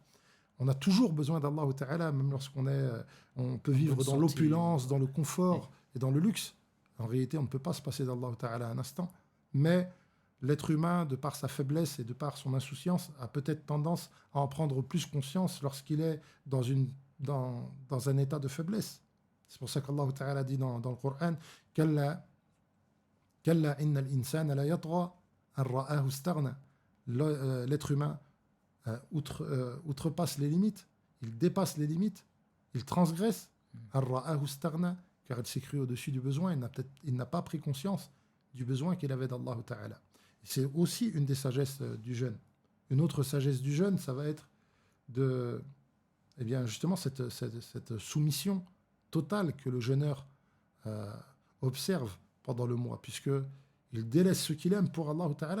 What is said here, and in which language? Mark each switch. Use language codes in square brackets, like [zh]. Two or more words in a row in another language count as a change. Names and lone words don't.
[fr] On a toujours besoin d'Allah Ta'ala, même lorsqu'on peut vivre dans l'opulence, dans le confort et dans le luxe. En réalité, on ne peut pas se passer d'Allah Ta'ala un instant. Mais l'être humain, de par sa faiblesse et de par son insouciance, a peut-être tendance à en prendre plus conscience lorsqu'il est dans un état de faiblesse. C'est pour ça qu'Allah Ta'ala dit dans le Coran « [ar] كلا إن الإنسان ليطغى أن رآه استغنى [fr] » L'être humain outrepasse les limites, il dépasse les limites, il transgresse [ar] أن رآه استغنى, [fr] car il s'est cru au-dessus du besoin, il n'a pas pris conscience du besoin qu'il avait d'Allah Ta'ala. C'est aussi une des sagesses du jeûne. Une autre sagesse du jeûne, ça va être justement cette soumission totale que le jeûneur observe pendant le mois, puisqu'il délaisse ce qu'il aime pour Allah Ta'ala.